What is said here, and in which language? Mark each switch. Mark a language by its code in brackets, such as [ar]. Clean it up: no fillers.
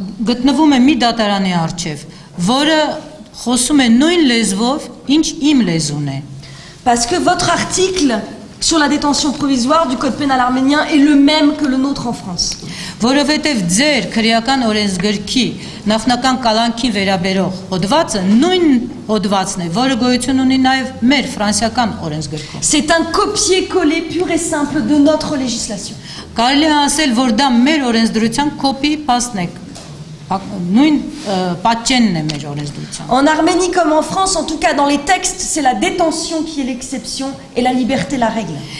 [hy] Գտնվում է մի դատարանի առջև, որը խոսում է նույն լեզվով, ինչ իմ լեզուն է։ [fr] Parce que votre article sur la détention provisoire du code pénal arménien est le même que le nôtre en France. [hy] Որովհետև ձեր քրեական օրենսգրքի նախնական կալանքին վերաբերող հոդվածը նույն հոդվածն է, որը գոյություն ունի նաև մեր ֆրանսիական օրենսգրքում։ [fr] C'est un copier-coller pur et simple de notre législation. [hy] Կարելի է ասել, որ դա մեր օրենսդրության copy-paste է, նույն պատճենն է մեր օրենսդրության։ [fr] En Arménie comme en France, en tout cas dans les textes, c'est la détention qui est l'exception et la liberté la règle.